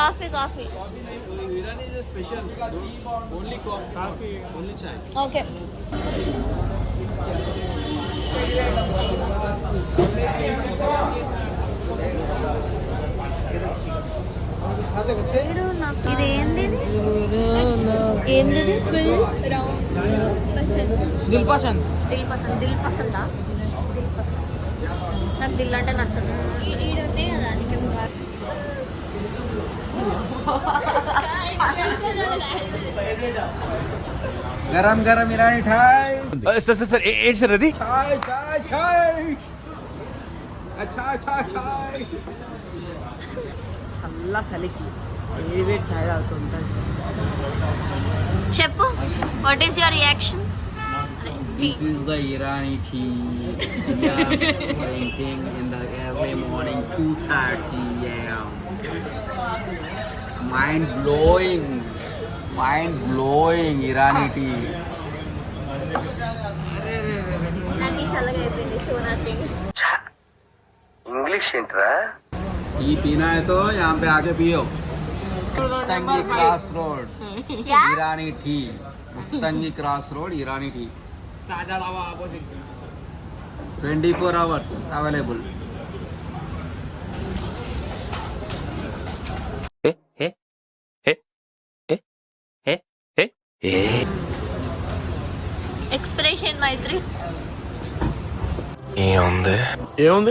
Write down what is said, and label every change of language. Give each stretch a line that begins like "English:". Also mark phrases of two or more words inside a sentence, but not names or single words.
Telugu: ఓకే. ఇది ఏంది? ఫుల్ దిల్ పసంద్. దిల్ పసందా? నాకు దిల్ అంటే నచ్చదు.
Hindi: गरम गरम ईरानी चाय.
Telugu: సార్ ఏంటి సార్ అది? చల్ల చలికి వేడి ఛాయ్ తాగుతుంటాను. చెప్పు,
English: What is your reaction? This is the Irani tea. We are drinking in the early morning, 2:30 a.m. Mind blowing Irani tea.
Telugu: నాకు చల్లగా అయిపోయింది.
English: so nothing.
Telugu: ఇంగ్లీష్ ఏంట్రా?
Hindi: टी पीना है तो यहाँ पे आके पियो. मुत्तंगी क्रॉस रोड ईरानी टी. मुत्तंगी क्रॉस रोड ईरानी टी.
English: 24 hours available.
Telugu: ఎక్స్ప్రెషన్ మైత్రి. ఏముంది?